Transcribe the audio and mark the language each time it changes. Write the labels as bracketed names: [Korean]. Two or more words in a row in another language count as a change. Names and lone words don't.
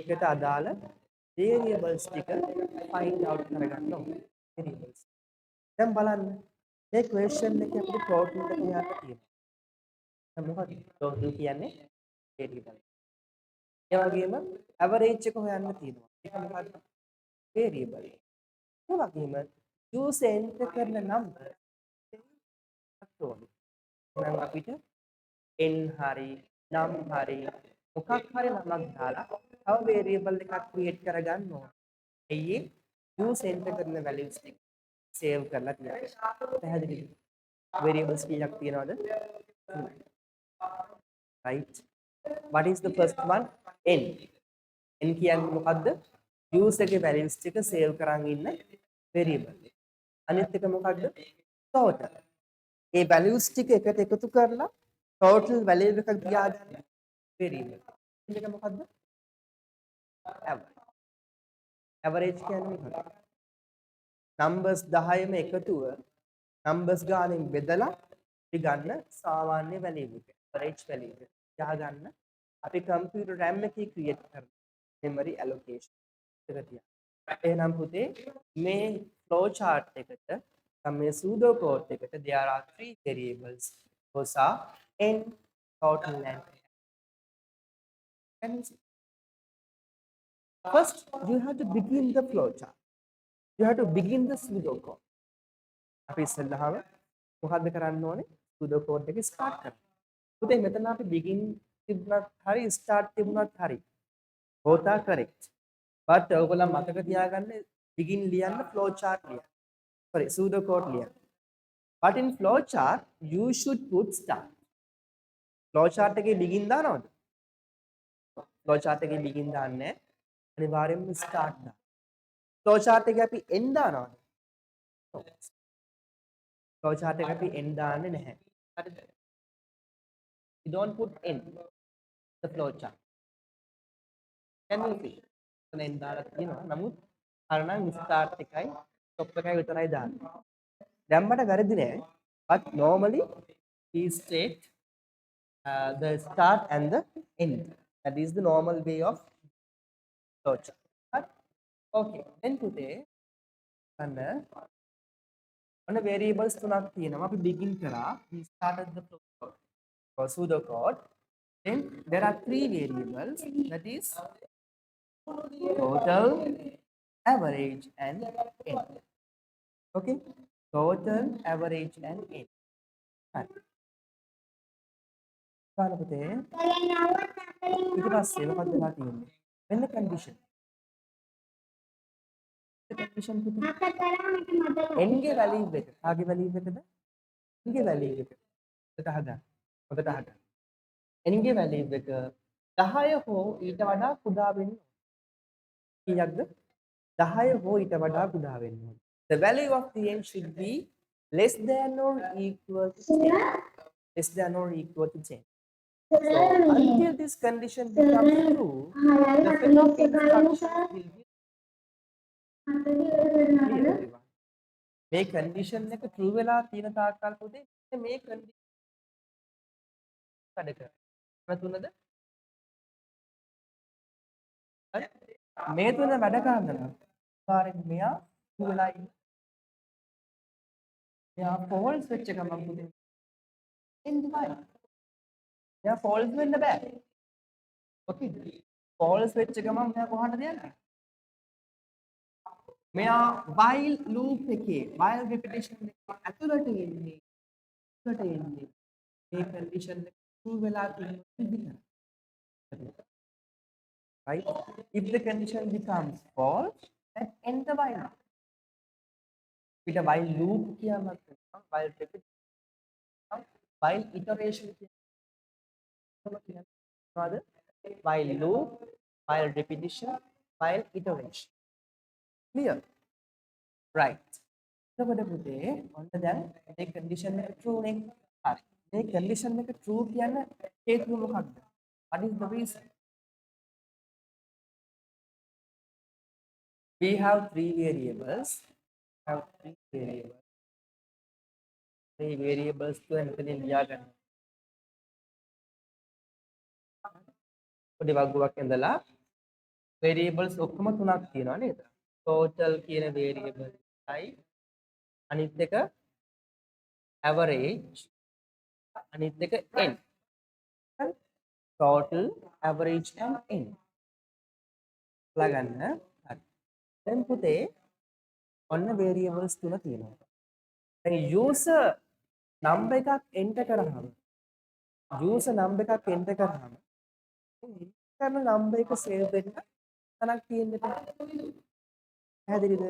[Sinhala] ඒකට අදාළ variables ටික [English] find out [Sinhala] කරගන්න ඕනේ. variables. දැන් බලන්න මේ question එකේ අපිට total එක හොයන්න තියෙනවා. දැන් මොකක්ද? total කියන්නේ variable. ඒ වගේම average එක හොයන්න තියෙනවා. ඒක මොකක්ද? variable. ඒ වගේම [English] use enter [Sinhala] කරන number ඕනේ. එහෙනම් අපිට n හරි නම් හරි මොකක් හරි නමක් දාලා තව variable එකක් create කරගන්න ඕනේ. එයි [English] use enter [Sinhala] කරන values ටික save කරලා තියන්න. පැහැදිලිද? variables කීයක් තියෙනවද? right. [English] What is the first one? [Sinhala] n. n කියන්නේ මොකද්ද? use එකේ values ටික save කරන් ඉන්න variable. අනිත් එක මොකද්ද? total. ඒ values ටික එකට එකතු කරලා total value එකක් තියාගන්න variable. මේක මොකද්ද? average. average කියන්නේ මොකක්ද? numbers 10ම එකතුව numbers ගානෙන් බෙදලා අපි ගන්න සාමාන්‍ය value එක. average value එක. තියාගන්න අපි [English] computer RAM [Sinhala] එකේ create කරන [English] memory allocation [Sinhala] එක තියා. එහෙනම් පුතේ මේ [English] flow chart [Sinhala] එකට මේ [English] pseudo code [Sinhala] එකට [English] there are three variables. Those are n, total and can you see? First, you have to begin the flow chart. You have to begin the pseudo code. [Sinhala] අපි ඉස්සෙල්ලාම මොකද්ද කරන්න ඕනේ? [English] pseudo code [Sinhala] එක start කරන්න. පුතේ මෙතන අපි begin තිබුණත් හරි start තිබුණත් හරි. [English] both are correct. But [Sinhala] ඔයගොල්ලෝ මතක තියාගන්න begin ලියන්න [English] flow chart [Sinhala] ලියන්න. [English] Sorry, pseudo code [Sinhala] ලියන්න. [English] But in flow chart, you should put start. Flow chart [Sinhala] එකේ begin දානවද? [English] flow chart [Sinhala] එකේ begin දාන්නේ නැහැ. අනිවාර්යයෙන්ම start දාන්න. [English] flow chart [Sinhala] එකේ අපි end දානවද? [English] flow chart [Sinhala] එකේ අපි end දාන්නේ නැහැ. හරිද? [English] You don't put end the flow chart. Can you see? [Sinhala] එතන end දාලා තියෙනවා. නමුත් අර නම් start එකයි stop එකයි විතරයි දාන්නේ. දැම්මට වැරදි නෑ. [English] But normally we state the start and the end. That is the normal way of flow chart. Right? Okay. Then today [Sinhala] ඔන්න variables තුනක් තියෙනවා. අපි begin කරා. [English] We started the flow code or pseudo code. Then there are three variables. That is total, average, and end. Okay. Total, average, and end. Right. [Sinhala] බලන්න පුතේ. ඊට පස්සේ මොකක්ද වෙලා තියෙන්නේ? මෙන්න condition. condition පුතේ. n ගේ value එක. කාගේ value එකද? n ගේ value එක. හොඳට අහගන්න. හොඳට අහගන්න. n ගේ value එක 10 හෝ ඊට වඩා කුඩා වෙන්න ඕනේ. කීයක්ද? 10 හෝ ඊට වඩා කුඩා වෙන්න ඕනේ. [English] The value of the n should be less than or equal to 10. Less than or equal to 10. So until this condition becomes true, the set of instructions will be clear, everyone. [Sinhala] මේ condition එක true වෙලා තියෙන තාක්කල් පුතේ මේ condition වැඩ කරනවා. තුනද? හරි? මේ තුන වැඩ කරනවා. අනිවාර්යෙන් මෙයා true වෙලා ඉන්න. මෙයා false වෙච්ච ගමන් පුතේ එන්නේ නැහැ. මෙයා false වෙන්න බෑ. Okay. false වෙච්ච ගමන් මෙයා කොහාටද යන්නේ? මෙයා [English] while loop [Sinhala] එකේ [English] while repetition [Sinhala] එකේ ඇතුළට එන්නේ. ඇතුළට එන්නේ. මේ condition එක true වෙලා තියෙන විදිහට. [English] Right? If the condition becomes false, then end the while. With a while loop [Sinhala] කියනවා [English] while repetition while iteration [Sinhala] කියනවා [English] while loop while repetition while iteration. Clear? Right. [Sinhala] එතකොට පුතේ ඔන්න දැන් මේ condition එක true නේ. හරි. මේ condition එක true කියන්න හේතුව මොකක්ද? [English] What is the reason? We have three variables. Three variables to [Sinhala] මෙතනින් ලියා ගන්න. පොඩි වගුවක් ඇඳලා variables ඔක්කොම තුනක් තියෙනවා නේද? total කියන variable එකයි අනිත් එක average අනිත් එක n. හරි? [English] total average and n. [Sinhala] ලාගන්න. හරි. දැන් පුතේ ඔන්න variables තුන තියෙනවා. දැන් [English] user number [Sinhala] එකක් enter කරාම [English] user number [Sinhala] එකක් enter කරාම කරන number එක save වෙන්න තනක් තියෙන්න පැහැදිලිද?